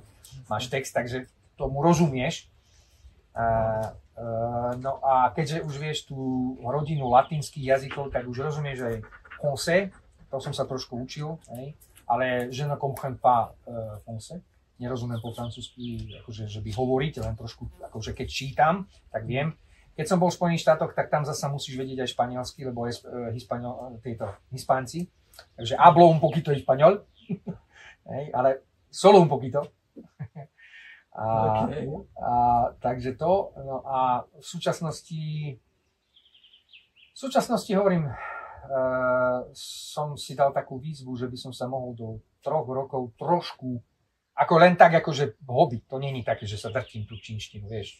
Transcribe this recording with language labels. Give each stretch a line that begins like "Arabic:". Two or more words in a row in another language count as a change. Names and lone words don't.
Slovak: Máš text, takže tomu rozumieš. No a keďže už vieš tú rodinu latinských jazykov, tak už rozumieš aj français, to som sa trošku učil, hej. Ale
French: je ne comprends pas français.
Slovak: Nerozumiem po francúzsky, akože, že by hovoriť, len trošku, akože keď čítam, tak viem. Keď som bol v Spojených štátoch, tak tam zasa musíš vedieť aj španielsky, lebo je Hispánci. Takže
Spanish: hablo un poquito español, ale solo un poquito.
Slovak: Takže to. No a v súčasnosti hovorím, som si dal takú výzvu, že by som sa mohol do 3 rokov trošku, ako len tak, akože hobby, to nie je také, že sa drtím tú čínštinu, vieš.